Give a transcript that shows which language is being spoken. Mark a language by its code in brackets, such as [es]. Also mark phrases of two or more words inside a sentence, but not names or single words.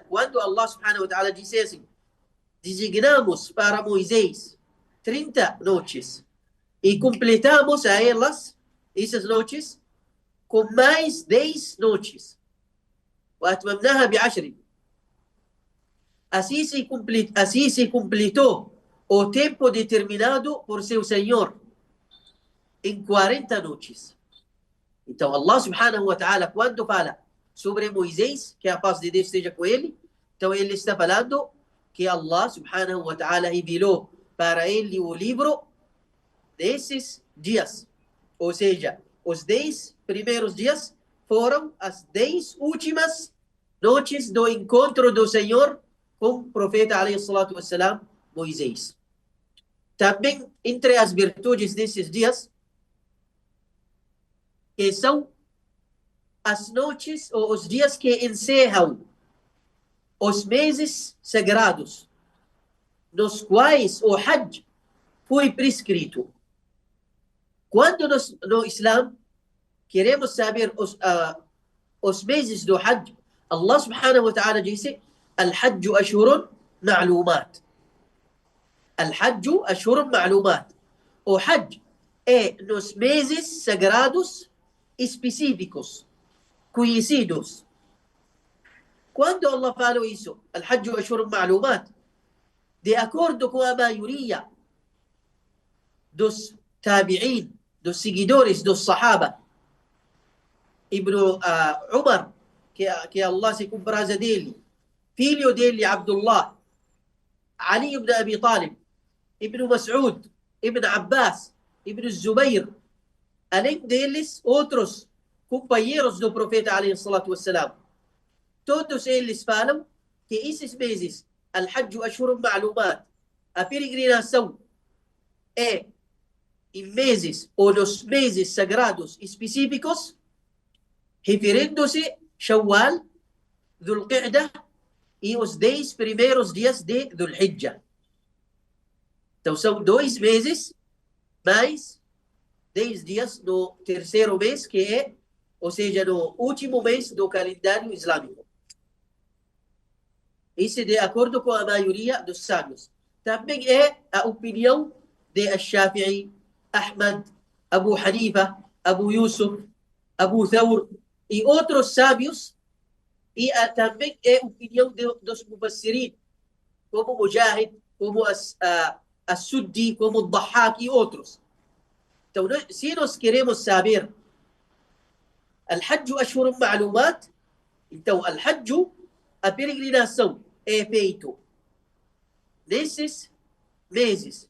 [pt] Quando [ar] الله سبحانه وتعالى [pt] disse assim: designamos para Moisés 30 noites e completamos a elas, essas noites, com mais 10 noites. [ar] وأتممناها ب10. [pt] Assim se completou o tempo determinado por seu Senhor em 40 noites. Então [ar] الله سبحانه وتعالى, [pt] quando fala sobre Moisés, que a paz de Deus esteja com ele, então ele está falando que [ar] الله سبحانه وتعالى [pt] revelou para ele o livro desses dias. Ou seja, os 10 primeiros dias foram as 10 últimas noites do encontro do Senhor com o profeta [ar] عليه الصلاة والسلام, [pt] Moisés. Também entre as virtudes desses dias, que são as noites ou os dias que encerram os meses sagrados, nos quais o Hajj foi prescrito. Quando no Islã queremos saber os meses do Hajj, [ar] الله سبحانه وتعالى [pt] disse: [ar] الحج أشهر معلومات. الحج أشهر معلومات. [pt] O Hajj é nos meses sagrados específicos, conhecidos. Quando Allah falou isso, [ar] الحج أشهر معلومات, [pt] de acordo com a maioria dos tabi'in, dos seguidores dos Sahaba, Ibn Umar, que Allah se compraza dele, filho dele Abdullah, Ali ibn Abi Talib, Ibn Mas'ud, Ibn Abbas, Ibn Zubayr, além deles, outros companheiros do profeta [ar] عليه الصلاة والسلام, [pt] todos eles falam que esses meses, [ar] الحج أشهر معلومات, [pt] a peregrinação é em meses ou nos meses sagrados específicos, referindo-se Shawwal, Dhul Qa'dah e os 10 primeiros dias de Dhul Hijjah. Então são 2 meses mais 10 dias no terceiro mês, que é, ou seja, no último mês do calendário islâmico. Isso de acordo com a maioria dos sábios. Também é a opinião de Al-Shafi'i, Ahmad, Abu Hanifa, Abu Yusuf, Abu Thawr e outros sábios E também é opinião dos mufassirin, como Mujahid, como As-Suddi, como Dhahak e outros. Então, se nós queremos saber [ar] الحج أشهر معلومات, [pt] então Al-Hajj, a peregrinação, é feito nesses meses.